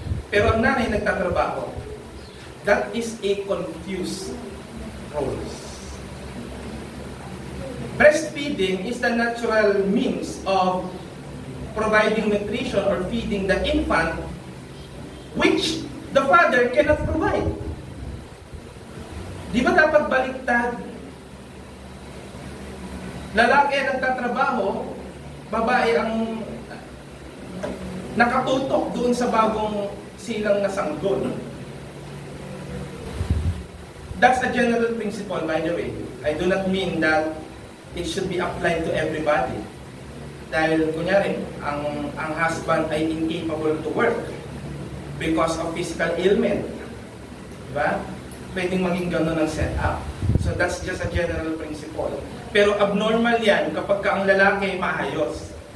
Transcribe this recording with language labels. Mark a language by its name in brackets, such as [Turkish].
[Filipino] Pero ang nanay nagtatrabaho. [English] That is a confused roles. Breastfeeding is the natural means of providing nutrition or feeding the infant which the father cannot provide. [Filipino] Di ba dapat baliktad? Lalaki ang nagtatrabaho, babae ang nakatutok doon sa bagong silang na sanggol. [English] That's a general principle, by the way. I do not mean that it should be applied to everybody. [Filipino] Dahil, kunyari, ang [English] husband ay incapable to work because of physical ailment. Diba? [Filipino] Pwedeng maging gano'n ang setup. [English] So that's just a general principle. [Filipino] Pero abnormal yan kapag ang lalaki maayos.